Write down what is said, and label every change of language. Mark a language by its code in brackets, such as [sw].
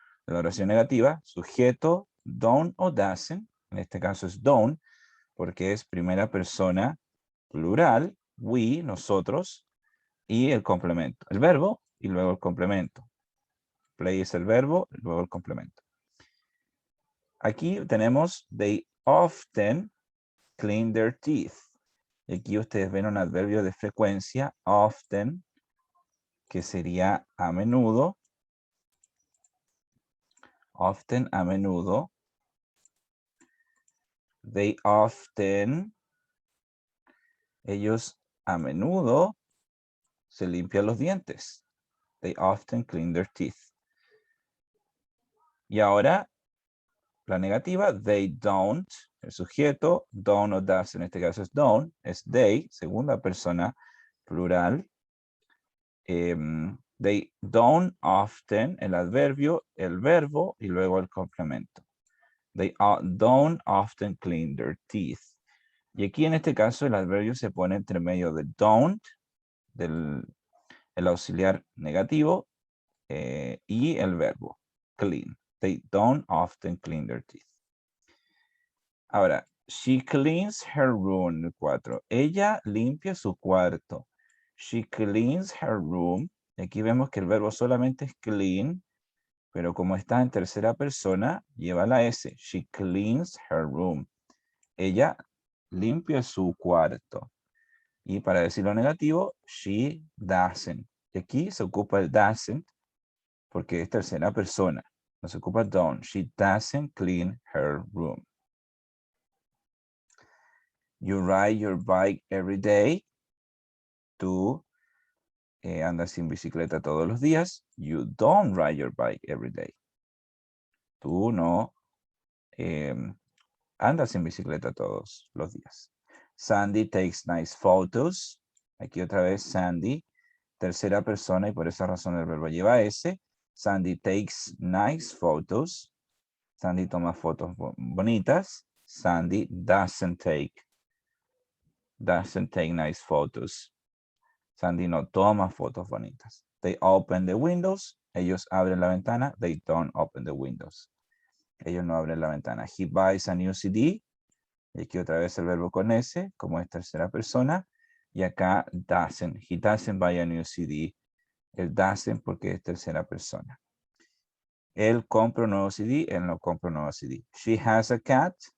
[es] En la oración negativa, sujeto, don't o doesn't. En este caso es don't, porque es primera persona plural, [en] we, [es] nosotros, y el complemento. El verbo y luego el complemento. Play es el verbo y luego el complemento. Aquí tenemos [en] they often clean their teeth. [es] Y aquí ustedes ven un adverbio de frecuencia, [en] often, [es] que sería a menudo. Often, a menudo. [en] They often, [es] ellos a menudo se limpian los dientes. [en] They often clean their teeth. [es] Y ahora, la negativa, [en] they don't, [es] el sujeto, don't o does, en este caso es don't, es they, segunda persona plural. [en] They don't often, [es] el adverbio, el verbo y luego el complemento. [en] They don't often clean their teeth. [es] Y aquí en este caso el adverbio se pone entre medio de don't, el auxiliar negativo, y el verbo, clean. [en] They don't often clean their teeth. [es] Ahora, [en] she cleans her room, 4. [es] Ella limpia su cuarto. [en] She cleans her room. [es] Aquí vemos que el verbo solamente es clean, pero como está en tercera persona, lleva la S. [en] She cleans her room. [es] Ella limpia su cuarto. Y para decirlo negativo, [en] she doesn't. [es] Y aquí se ocupa el doesn't porque es tercera persona. No se ocupa don't. [en] She doesn't clean her room. You ride your bike every day. [es] Tú andas en bicicleta todos los días. [en] You don't ride your bike every day. [es] Tú no andas en bicicleta todos los días. [en] Sandy takes nice photos. [es] Aquí otra vez Sandy, tercera persona y por esa razón el verbo lleva S. [en] Sandy takes nice photos. [es] Sandy toma fotos bonitas. [en] Sandy doesn't take nice photos. [es] Sandy no toma fotos bonitas. [en] They open the windows. [es] Ellos abren la ventana. [en] They don't open the windows. [es] Ellos no abren la ventana. [en] He buys a new CD. [es] Y aquí otra vez el verbo con S, como es tercera persona. Y acá [en] doesn't. He doesn't buy a new CD. El doesn't [es] porque es tercera persona. Él compra un nuevo CD. Él no compra un nuevo CD. [en] She has a cat.